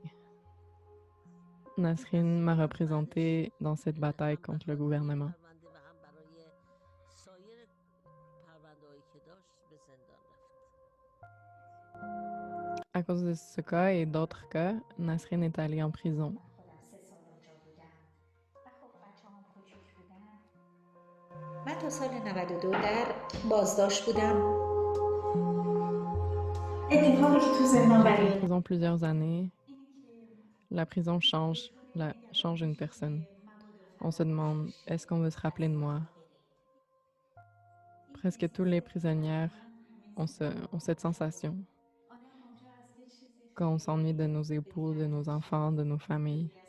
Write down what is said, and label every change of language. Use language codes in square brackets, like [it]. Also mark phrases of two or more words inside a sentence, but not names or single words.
[fr] Nasrin m'a représentée dans cette bataille contre le gouvernement. À cause de ce cas et d'autres cas, Nasrin est allée en prison. [fa] من تا سال 92 در بازداشت بودم. اتفاقی که تو ذهنم برای [fr] En prison plusieurs années, la prison change une personne. On se demande, est-ce qu'on veut se rappeler de moi? Presque tous les prisonnières ont cette sensation. Quand on s'ennuie de nos époux, de nos enfants, de nos familles.